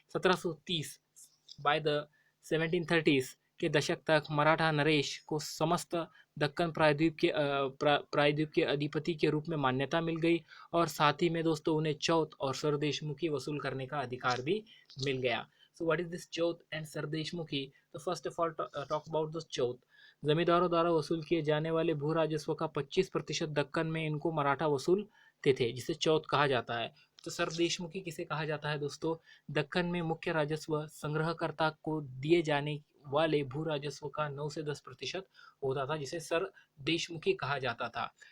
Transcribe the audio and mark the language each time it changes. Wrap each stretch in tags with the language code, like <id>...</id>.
<hi>1730 by the 1730 के दशक तक मराठा नरेश को समस्त दक्कन प्रायद्वीप के अधिपति के रूप में मान्यता मिल गई, और साथ ही में दोस्तों उन्हें चौथ और सरदेशमुखी वसूल करने का अधिकार भी मिल गया।</hi> <en>So what is this chauth and sardeshmukhi?</en> <hi>तो</hi> <en>first of all talk about this</en> <hi>चौथ। जमींदारों द्वारा वसूल किए जाने वाले भू राजस्व का 25% दक्कन में इनको मराठा वसूलते थे, जिसे चौथ कहा जाता है। तो सरदेशमुखी किसे कहा जाता है दोस्तों? दक्कन में मुख्य राजस्व संग्रहकर्ता को दिए जाने वाले भू राजस्व का 9 से 10% होता था, जिसे सरदेशमुखी कहा जाता था।</hi>